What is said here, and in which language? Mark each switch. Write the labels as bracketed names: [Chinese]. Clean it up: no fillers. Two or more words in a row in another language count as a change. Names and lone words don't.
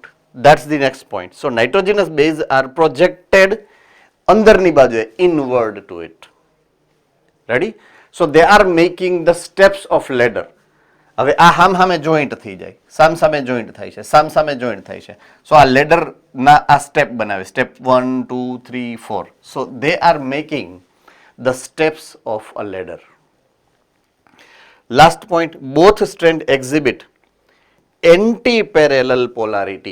[English] That's the next point. So nitrogenous base are projected [Gujarati] અંદરની બાજુએ, [English] inward to it. Ready? So they are making the steps of ladder. [Gujarati] હવે આ હામે જોઈન્ટ થઈ જાય, સામે જોઈન્ટ થાય છે, સામે જોઈન્ટ થાય છે. સો આ લેડર ના આ સ્ટેપ બનાવે, સ્ટેપ 1 2 3 4. [English] સો they are making the steps of a ladder. Last point, both strands exhibit anti-parallel polarity.